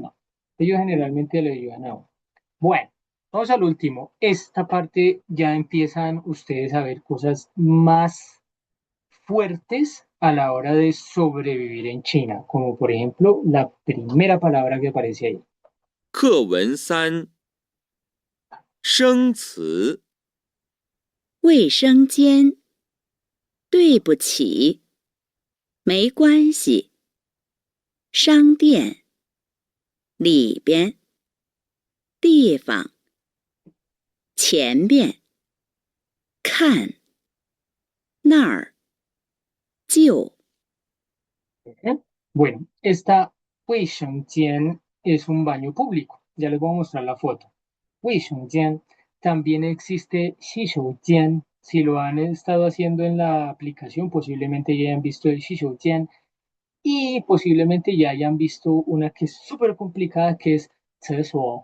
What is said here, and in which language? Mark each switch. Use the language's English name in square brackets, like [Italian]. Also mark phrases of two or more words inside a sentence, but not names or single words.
[Spanish] No, ellos generalmente le llevan a uno. Bueno, vamos al último. Esta parte ya empiezan ustedes a ver cosas más fuertes a la hora de sobrevivir en China, como por ejemplo la primera palabra que aparece ahí. [Chinese] 课文三生词，卫生间，对不起，没关系。商店，里边，地方，前边，看，那儿，就。 ¿Eh? [Spanish] Bueno, esta Weishengjian es un baño público. Ya les voy a mostrar la foto. Weishengjian. También existe Shishoujian. Si lo han estado haciendo en la aplicación, posiblemente ya hayan visto el Shishoujian y posiblemente ya hayan visto una que es súper complicada, que es Tsesuo.